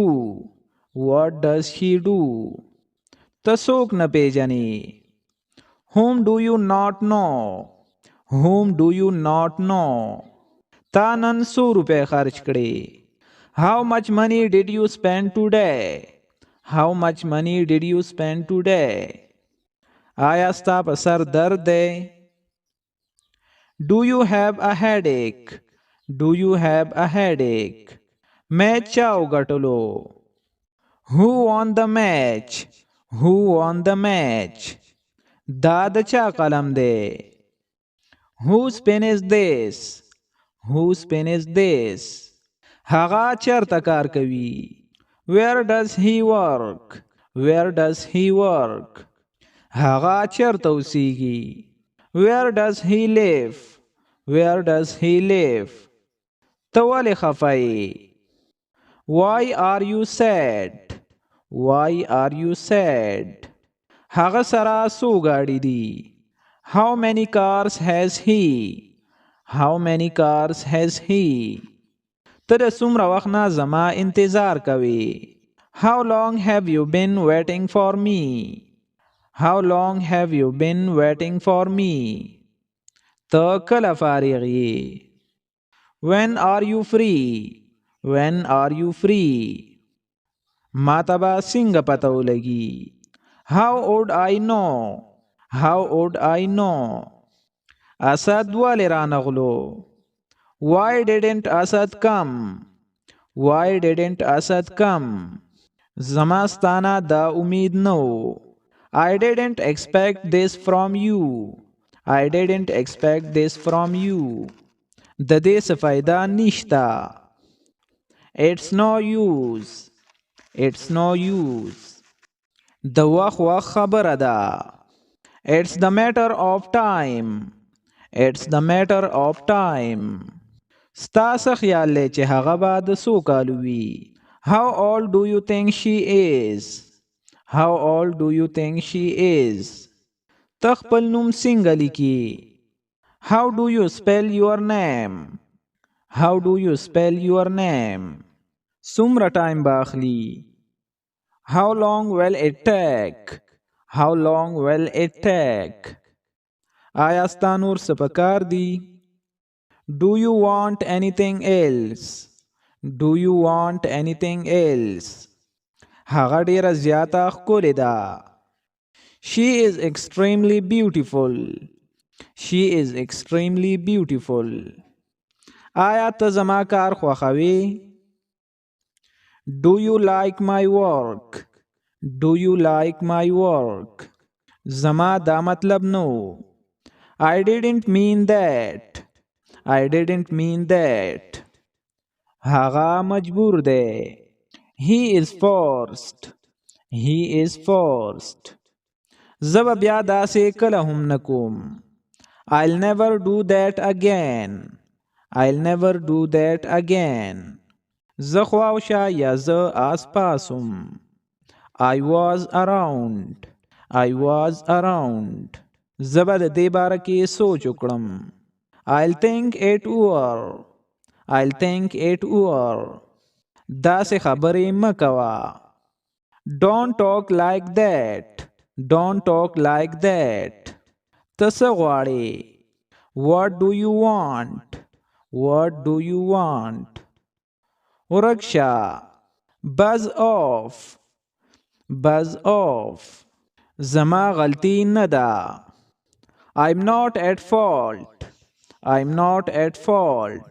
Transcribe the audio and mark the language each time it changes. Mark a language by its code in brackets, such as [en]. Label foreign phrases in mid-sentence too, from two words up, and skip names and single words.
[en] What does he do? [ps] ته څوک نه پیژنې؟ [en] Whom do you not know? Whom do you not know? [ps] تا نن څو روپۍ خرچ کړې؟ [en] How much money did you spend today? How much money did you spend today? [ps] آیا ستا په سر درد دی؟ [en] Do you have a headache? Do you have a headache? [ps] میچ چا وګټلو؟ [en] Who won the match? Who won the match? [ps] دا د چا قلم دی؟ [en] Whose pen is this? Whose pen is this? [ps] هغه چیرته کار کوي؟ [en] Where does he work? Where does he work? [ps] هغه چیرته اوسیږي؟ [en] Where does he live? Where does he live? [ps] ته ولې خفه یې؟ [en] Why are you sad? Why are you sad? [ps] هغه سره څو ګاډي دي؟ [en] How many cars has he? How many cars has he? [ps] ته د څومره وخت نه زما انتظار کوې؟ [en] How long have you been waiting for me? How long have you been waiting for me? [ps] ته کله فارغ یې؟ [en] When are you free? When are you free? [ps] ما ته به څنګه پته ولګي؟ [en] How would I know? How would I know? [ps] اسد ولې رانغلو؟ [en] Why didn't Asad come? Why didn't Asad come? [ps] زما ستانه دا امید نه و. [en] I didn't expect this from you. I didn't expect this from you. [ps] د دې څه فایده نشته. [en] It's no use. It's no use. [ps] د وخت خبره ده. [en] It's the matter of time. It's the matter of time. [ps] ستا څه خیال دی چې هغه به د څو کالو وي؟ [en] How old do you think she is? How old do you think she is? [ps] ته خپل نوم څنګه لیکي؟ [en] How do you spell your name? How do you spell your name? [ps] څومره ټایم به اخلي؟ [en] How long will it take? How long will it take? [ps] آیا ستا نور څه پکار دي؟ [en] Do you want anything else? Do you want anything else? [ps] هغه ډیره زیاته ښکلې ده. [en] She is extremely beautiful. She is extremely beautiful. [ps] آیا ته زما کار خوښوې؟ [en] Do you like my work? Do you like my work? [ps] زما دا مطلب نو. [en] I didn't mean that. I didn't mean that. [ps] هغه مجبور دی. [en] He is forced. He is forced. [ps] زه به بیا داسې کله هم نه کوم. [en] I'll never do that again. I'll never do that again. [ps] زه خواوشه یا زه آس پاسم. [en] I was around. I was around. [ps] زه به د دې باره کې سوچ وکړم. [en] I'll think it over. I'll think it over. [ps] داسې خبرې مه کوه. [en] Don't talk like that. Don't talk like that. [ps] ته څه غواړې؟ [en] What do you want? What do you want? [ps] ورک شه. [en] Buzz off. Buzz off. [ps] زما غلطی نه ده. [en] I'm not at fault. I'm not at fault.